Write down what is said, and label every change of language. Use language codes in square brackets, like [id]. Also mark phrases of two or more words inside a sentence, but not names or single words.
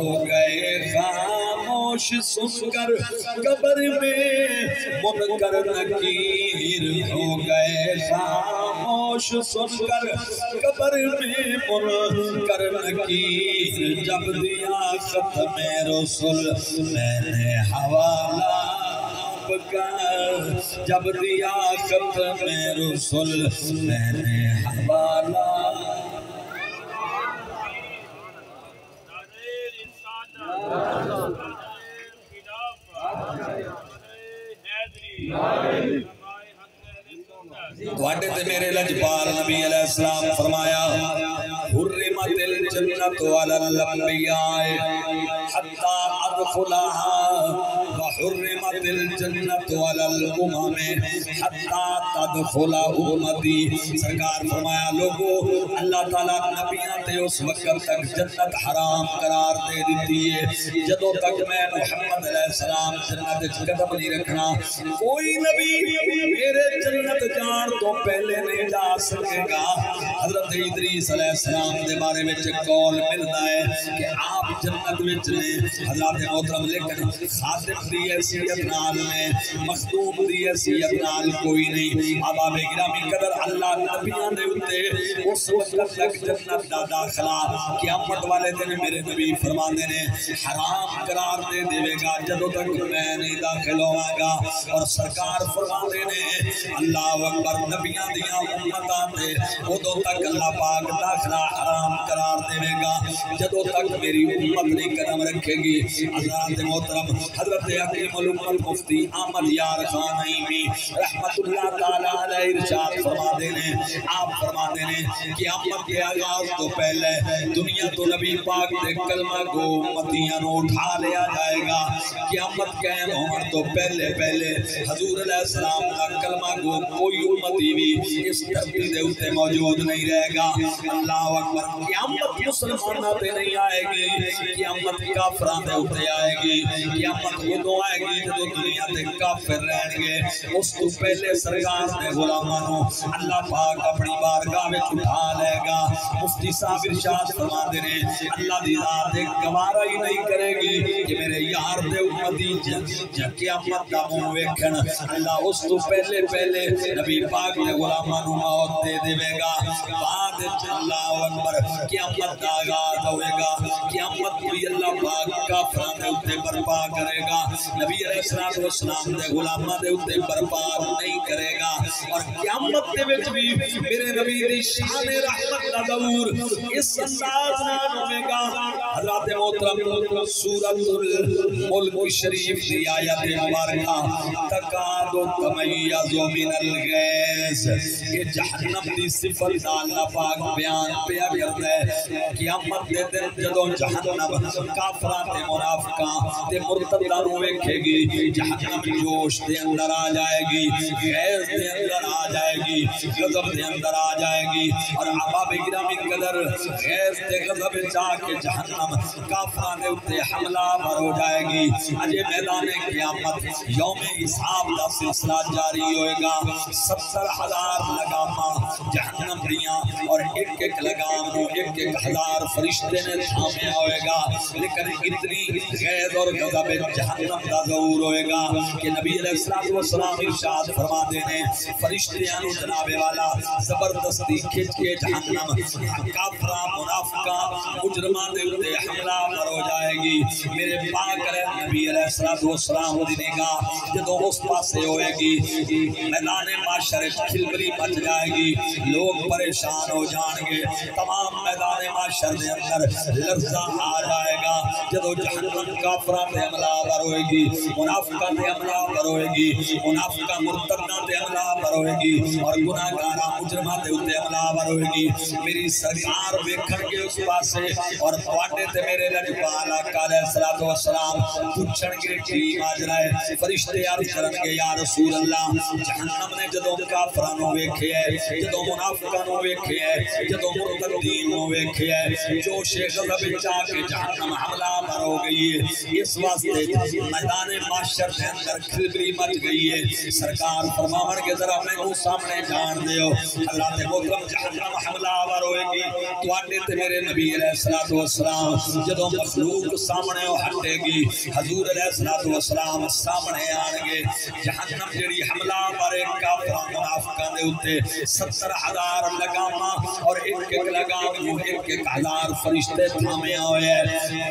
[ur] گئے خاموش سن کر قبر میں منکر نکیر، ہو گئے خاموش سن کر قبر میں منکر نکیر، جب دیا ختم رسول میں نے حوالہ آپ کا، جب دیا ختم رسول میں نے حوالہ۔ [pa] تواڈے تے میرے لجپال نبی علیہ السلام فرمایا [ar] حرمت الجنت علی الانبیاء حتی تدخلها وحرمت الجنة على الأمم حتى تدخل امتی. [pa] سرکار فرمایا لوگو اللہ تعالیٰ نبیان تے اس وقت تک جنت حرام قرار دے دیتی ہے جدوں تک میں محمد علیہ السلام جنت قدم نہیں رکھنا. کوئی نبی میرے جنت جان تو پہلے نہیں جا سکے گا. [ur] حضرت ادریس علیہ السلام دے بارے میں قول ملتا ہے کہ آپ جنت میں چلے. [pa] حضرت محترم لیکن خادم دی حیثیت نال نے مخدوم دی حیثیت نال کوئی نہیں. آبا گرامی قدر اللہ نبیان دے اتے اس وقت تک جنت دا داخلہ قیامت والے دن میرے نبی فرماندے نے حرام قرار دے دے گا جدوں تک میں نہیں داخل ہوا گا. اور سرکار فرماندے نے اللہ اکبر نبیان دیاں امتاں تے ادوں تک اللہ پاک داخلہ حرام قرار دے گا جدوں تک میری امت نہیں قدم رکھے گی. حضرت محترم حضرت حکیم الامت مفتی احمد یار خان نعیمی رحمت اللہ تعالی علیہ [ur] ارشاد فرماتے ہیں آپ فرماتے ہیں قیامت کے آغاز [pa] تو پہلے دنیا تو نبی پاک دے کلمہ کو امتیاں نو اٹھا لیا جائے گا. قیامت قائم ہونے تو پہلے حضور علیہ السلام کا کلمہ کو کوئی امتی بھی اس دھرتی دے اوتے موجود نہیں رہے گا. اللہ اکبر. قیامت مسلمانوں تے نہیں آئے گی, قیامت کافراں دے اوتے آئے گی. قیامت ادوں آئے گی جدوں دنیا تے کافر رہن گے. اس تو پہلے سرکار دے غلاماں نو اللہ پاک اپنی بارگاہ وچ اٹھا لے گا. مفتی صاحب ارشاد فرماندے نے اللہ دی ذات گوارا ہی نہیں کرے گی کہ میرے یار دے امتی قیامت دا منہ ویکھن. اللہ اس تو پہلے نبی پاک دے غلاماں نو موت دے دے گا. بعد اللہ اکبر قیامت دا آغاز ہوئے گا. قیامت بھی اللہ پاک کافراں دے اوتے برپا کرے گا. نبی علیہ السلام دے غلاماں دے اوتے برپا نہیں کرے گا. اور قیامت دے وچ بھی میرے نبی دی شان رحمت دا ظہور اس انداز نال ہوے گا. حضرت محترم سورۃ الملک شریف دی آیت مبارکہ [ar] تکاد تمیز من الغیظ [pa] یہ جہنم دی صفت اللہ پاک بیان پیا کردا ہے. قیامت دے دن جدوں جہنم کافراں تے منافقاں تے مرتداں نوں ویکھے گی جہنم جوش دے اندر آ جائے گی, غیظ دے اندر آ جائے گی, غضب دے اندر آ جائے گی. اور احباب گرامی قدر غیظ تے غضب چا کے جہنم کافراں دے اوتے حملہ آور ہو جائے گی. اجے میدان قیامت یوم حساب دا سلسلہ جاری ہوئے گا. 70,000 لگاماں جہنم دیاں اور ایک لگام کو 1,000 فرشتے نے تھامیا ہوئے گا. لیکن اتنی غیظ اور غضب جہنم دا ظہور ہوئے گا کہ نبی علیہ السلام ارشاد فرما دینے فرشتیاں نو جناب والا زبردستی کھچ کے جہنم کافراں منافقاں مجرمان دے اوتے حملہ آور ہو جائے گی. میرے پاک نبی علیہ السلام دی نگاہ جدوں اس پاسے ہوئے گی میدان معاشر کھلبلی مچ جائے گی, لوگ پریشان ہو جان گے. تمام میدان معاشر دے اندر لرزہ آ جائے گا جدوں جہنم کافراں تے حملہ آور ہوئے گی, منافقاں تے حملہ آور ہوئے گی, منافقاں مرتداں تے حملہ آور ہوئے گی اور گناہگاراں مجرماں تے اوتے حملہ آور ہوئے گی. میری سرکار ویکھن گے اس پاسے اور تواڈے تے میرے لجپال آقا علیہ السلام پوچھن گے کی ماجرا ہے. فرشتے عرض کرن گے یا رسول اللہ جہنم نے جدوں کافراں نوں ویکھے ہے, جدوں منافقاں نوں ویکھے ہے, جدوں مرتدین نوں ویکھے ہے, جوش غضب چا کے جہنم حملہ آور ہو گئی ہے. اس واسطے میدان معاشر کے اندر کھلبلی مچ گئی ہے. سرکار فرماون کے ذرا مینوں سامنے جان دیو حضرت محترم جہنم حملہ آور ہوئے گی تواڈے تے میرے نبی علیہ السلام جدوں مخلوق سامنے ہٹے گی حضور علیہ السلام سامنے آن گے. جہنم جڑی حملہ آور کافراں منافقاں دے اوتے 70,000 لگاماں اور ایک لگام کو 1,000 فرشتے تھامے ہوئے ہیں.